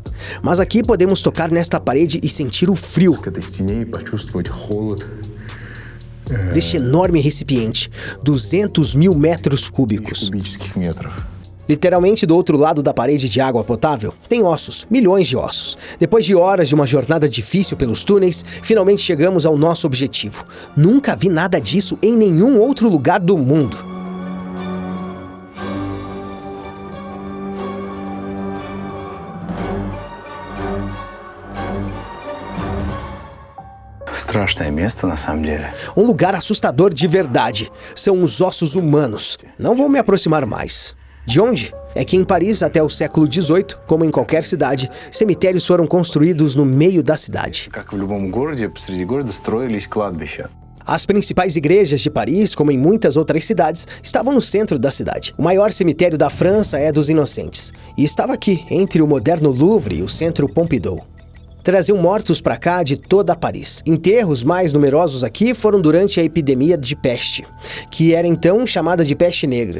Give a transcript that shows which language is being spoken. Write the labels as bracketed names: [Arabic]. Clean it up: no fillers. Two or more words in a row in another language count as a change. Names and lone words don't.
[Portuguese] Mas aqui podemos tocar nesta parede e sentir o frio deste enorme recipiente, 200 mil metros cúbicos. Literalmente do outro lado da parede de água potável, tem ossos, milhões de ossos. Depois de horas de uma jornada difícil pelos túneis, finalmente chegamos ao nosso objetivo. Nunca vi nada disso em nenhum outro lugar do mundo. [Russian] Страшное место, на самом деле. [Portuguese] Um lugar assustador de verdade. São os ossos humanos. Não vou me aproximar mais. De onde? É que em Paris, até o século XVIII, como em qualquer cidade, cemitérios foram construídos no meio da cidade. [Russian] Как в любом городе, посреди города строились кладбища. [Portuguese] As principais igrejas de Paris, como em muitas outras cidades, estavam no centro da cidade. O maior cemitério da França é dos Inocentes, e estava aqui, entre o moderno Louvre e o centro Pompidou. Traziam mortos para cá de toda Paris. Enterros mais numerosos aqui foram durante a epidemia de peste, que era então chamada de peste negra.